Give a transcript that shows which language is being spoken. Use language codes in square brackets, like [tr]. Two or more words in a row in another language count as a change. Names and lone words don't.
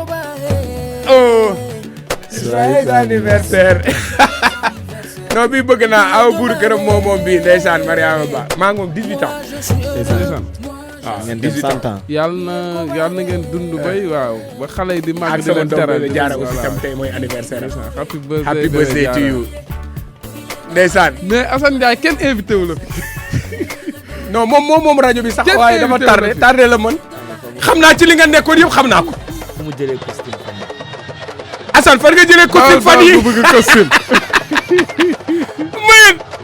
[fr] joyeux anniversaire. [wo] non bii bëgg naa aw buur këram moom bii ndeysaan Mariama Ba maa ngi moom 18 ans. ndeysaan. waaw ngeen def 100 ans. yàlla na ngeen dund bay waaw ba xale yi di màgg di leen teral teral. jaara aussi tam tey mooy anniversaire am. [en] happy birthday to you. [wo] ndeysaan. mais Assane Ndiaye kenn invité wu la. non moom rajo bi sax waaye dafa tardé la mën. xam naa ci li nga nekkoon yëpp xam naa ko. fu mu jëlee costume fan yi. Assane fan nga jëlee costume fan yi bëgg costume. mayen.